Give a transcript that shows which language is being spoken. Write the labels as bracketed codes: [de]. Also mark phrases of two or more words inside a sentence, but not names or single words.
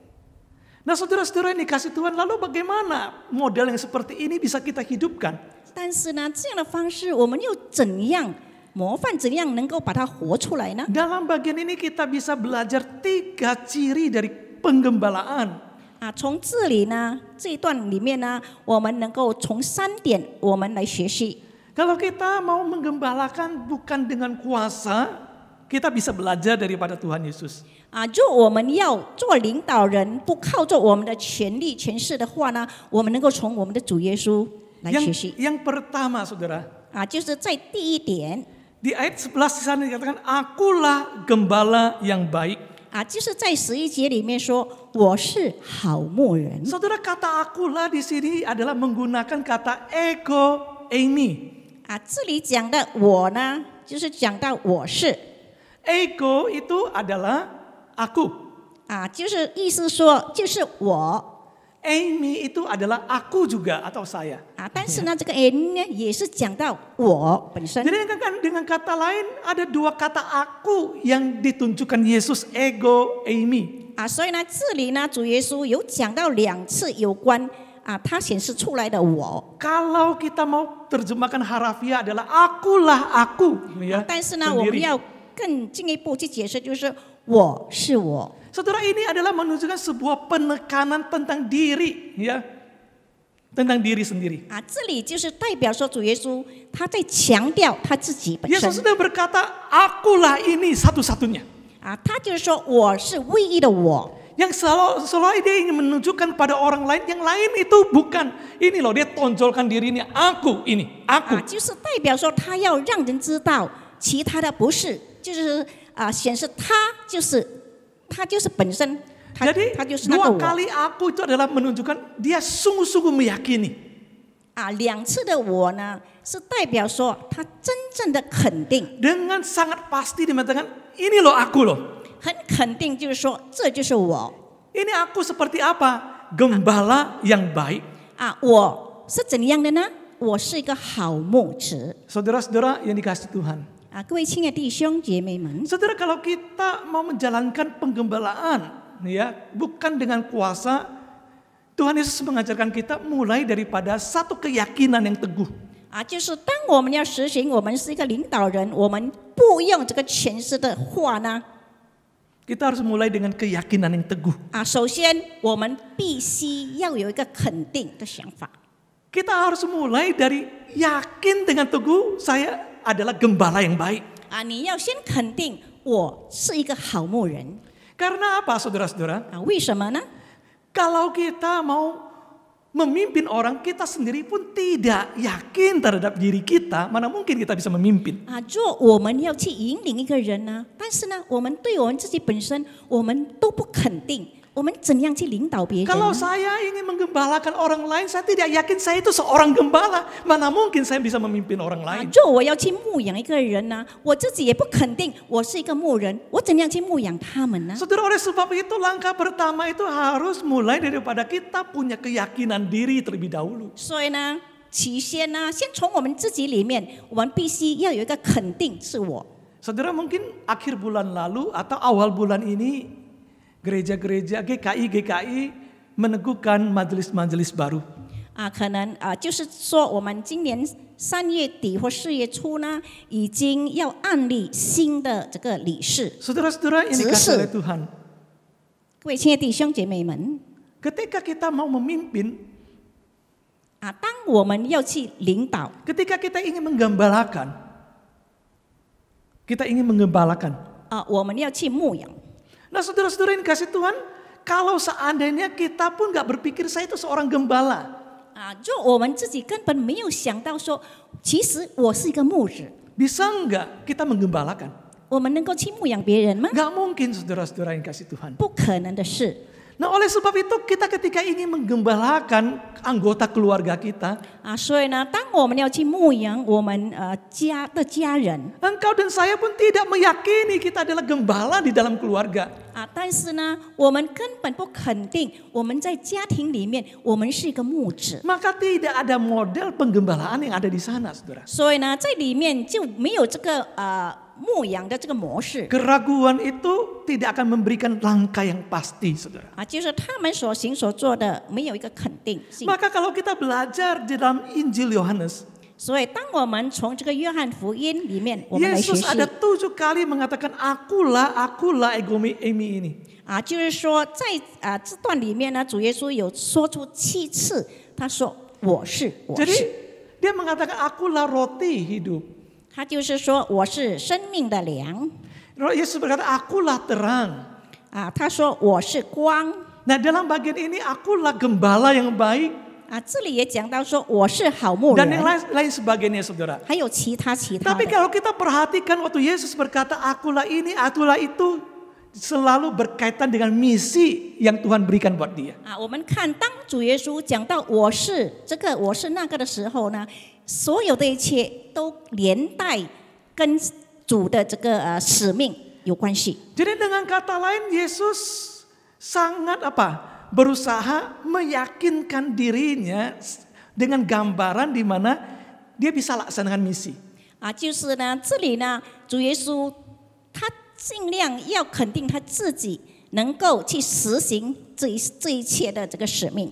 [id] Nah saudara-saudara yang dikasih Tuhan, lalu bagaimana model yang seperti ini bisa kita hidupkan? [zh] 但是呢，这样的方式我们又怎样模范，怎样能够把它活出来呢？ [id] Dalam bagian ini kita bisa belajar 3 ciri dari penggembalaan. [zh] 从这里呢，这一段里面呢，我们能够从3点我们来学习。 [id] Kalau kita mau menggembalakan bukan dengan kuasa, kita bisa belajar daripada Tuhan Yesus. [zh] 就我们要做领导人，不靠着我们的权力、权势的话呢，我们能够从我们的主耶稣来学习。 [id] Yang pertama, saudara, [zh] 就是在第一点， [id] di ayat 11 di sana dikatakan, akulah gembala yang baik. [zh] 就是在11节里面说我是好牧人。 [id] Saudara, kata akulah di sini adalah menggunakan kata [el] ego eimi. [zh] 这里讲的我呢，就是讲到我是 [id] Ego itu adalah aku. [zh] 就是意思说就是我 [id] Amy itu adalah aku juga atau saya. [zh] 但是呢，这个 n 呢也是讲到我本身 [id] Jadi dengan kata lain ada dua kata aku yang ditunjukkan Yesus, ego, Amy. [zh] 所以呢，这里呢，主耶稣有讲到2次有关他显示出来的我。 [id] Kalau kita mau terjemahkan harafiah adalah akulah aku, ya. [zh] 但是呢，我们要更进一步去解释，就是我是我。 [id] Saudara, ini adalah menunjukkan sebuah penekanan tentang diri, ya, tentang diri sendiri. [zh] 这里就是代表说主耶稣他在强调他自己本身。 [id] Yesus sedang berkata, akulah ini satu-satunya. 他就是说我是唯一的我。 Yang selalu dia ingin menunjukkan pada orang lain, yang lain itu bukan. Ini loh, dia tonjolkan dirinya, aku ini, aku. [zh] 就是代表说他要让人知道，其他的不是，就是显示他就是本身，他 [id] Jadi [zh] 就是那个 [id] dua [zh] 我。 [id] kali aku itu adalah menunjukkan dia sungguh-sungguh meyakini. [zh] 2 次的我呢，是代表说他真正的肯定， [id] Dengan sangat pasti dia mengatakan, ini loh aku loh. [zh] 很肯定，就是说这就是我 [id] Ini aku seperti apa? Gembala yang baik. [zh] 我是怎样的呢？我是一个好牧者 [id] Saudara-saudara yang dikasihi Tuhan. [zh] 各位亲爱的弟兄姐妹们， [id] Saudara, kalau kita mau menjalankan penggembalaan, ya, bukan dengan kuasa, Tuhan Yesus mengajarkan kita mulai daripada satu keyakinan yang teguh. [zh] 就是当我们要实行，我们是一个领导人，我们不用这个权势的话呢， [id] Kita harus mulai dengan keyakinan yang teguh. [zh] 首先我们必须要有一个肯定的想法。 [id] Kita harus mulai dari yakin dengan teguh, saya adalah gembala yang baik. [zh] 你要先肯定我是一个好牧人 [id] Karena apa, saudara-saudara? [zh] 为什么呢？ [id] Kalau kita mau memimpin orang, kita sendiri pun tidak yakin terhadap diri kita, mana mungkin kita bisa memimpin. [zh] 若我们要去引领一个人呢，但是呢，我们对我们自己本身，我们都不肯定，我们怎样去领导别人 [id] Kalau [zh] 呢？ [id] saya ingin menggembalakan orang lain, saya tidak yakin saya itu seorang gembala, mana mungkin saya bisa memimpin orang lain. [zh] 若我要去牧养一个人呢，我自己也不肯定我是一个牧人，我怎样去牧养他们呢？ [id] Saudara, oleh sebab itu langkah pertama itu harus mulai daripada kita punya keyakinan diri terlebih dahulu. [zh] 所以呢，起先呢，先从我们自己里面，我们必须要有一个肯定自我。 [id] Saudara, mungkin akhir bulan lalu atau awal bulan ini gereja-gereja GKI meneguhkan majelis-majelis baru. [zh] 可能就是说我们今年3月底或4月初呢，已经要案例新的这个理事。 [id] Saudara-saudara yang dikasihi oleh Tuhan, [zh] 各位亲爱的弟兄姐妹们， [id] ketika kita mau memimpin, [zh] 当我们要去领导， [id] ketika kita ingin menggembalakan, [zh] 我们要去牧养。 [id] Nah, saudara-saudara yang dikasihi Tuhan, kalau seandainya kita pun nggak berpikir saya itu seorang gembala, [zh] 若我们自己根本没有想到说，其实我是一个牧者， [id] bisa nggak kita menggembalakan? [zh] 我们能够去牧养别人吗？ [id] Nggak mungkin, saudara-saudara yang dikasihi Tuhan. [zh] 不可能的事。 [id] Nah, oleh sebab itu kita ketika ingin menggembalakan anggota keluarga kita, [zh] 所以呢，当我们要去牧养我们家的家人， [id] engkau dan saya pun tidak meyakini kita adalah gembala di dalam keluarga. [zh] 但是呢，我们根本不肯定我们在家庭里面，我们是一个牧者。 [id] Maka tidak ada model penggembalaan yang ada di sana, saudara. [zh] 所以呢，在里面就没有这个牧养的这个模式。 [id] Keraguan itu tidak akan memberikan langkah yang pasti, saudara. [zh] 就是他们所行所做的没有一个肯定性。 [id] Maka kalau kita belajar di dalam Injil Yohanes, [zh] 所以，当我们从这个约翰福音里面，我们来学 [id] Yesus [zh] 习 [id] ada 7 kali mengatakan akulah [el] egomi emi [id] ini. [zh] 就是说在这段里面呢，主耶稣有说出7次，他说我是，我 [id] Jadi [zh] 是， [id] dia mengatakan akulah roti hidup. [zh] 他就是说我是生命的粮 [id] Yesus berkata akulah terang. [zh] 他说我是光 [id] Nah, dalam bagian ini akulah gembala yang baik [zh] 这里也讲到说我是好牧 [id] dan yang [zh] 人， [id] lain sebagainya, saudara. [zh] 还有其他 [id] Tapi [zh] 的。 [id] kalau kita perhatikan waktu Yesus berkata akulah ini, akulah itu, selalu berkaitan dengan misi yang Tuhan berikan buat dia. [zh] 我们看当主耶稣讲到我是这个我是那个的时候呢，所有的一切都连带跟主的这个使命有关系。 [id] Jadi dengan kata lain Yesus sangat berusaha meyakinkan dirinya dengan gambaran di mana dia bisa laksanakan misi. [zh] 就是呢，这里呢，主耶稣他尽量要肯定他自己能够去实行这一切的这个使命。